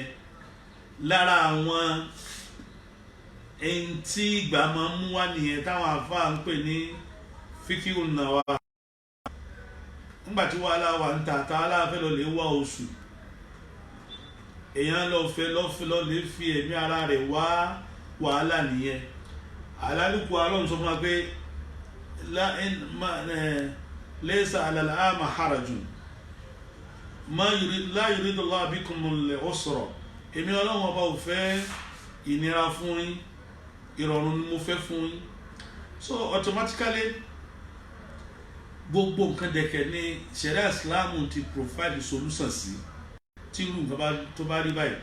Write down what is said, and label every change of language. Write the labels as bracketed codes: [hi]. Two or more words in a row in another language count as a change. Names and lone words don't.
[yo] Lára àwọn ẹni tí ìgbà máa ń mú wá nìyẹn táwọn àfáà ń pè ní fíkíhùn náwà. Nígbà tí wàhálà wà ń ta tààlà fẹ́ lọ lè wá oṣù, èèyàn lọ lè fi ẹ̀mí ara rẹ̀ wá wàhálà nìyẹn. Àlálùkù Ọlọ́run sọ fún wa pé [ar] ليس على الأعمى حرج لا يريد الله بكم العسر. [yo] Èmi Ọlọ́run ọba ò fẹ́ ìnira fún yín, ìrọ̀rùn ni mo fẹ́ fún yín. [en] So automatically [yo] gbogbo nǹkan dẹ̀kẹ̀ ní Sharia Islam ti [en] provide solution [yo] sí tí irú nǹkan tó bá rí báyìí.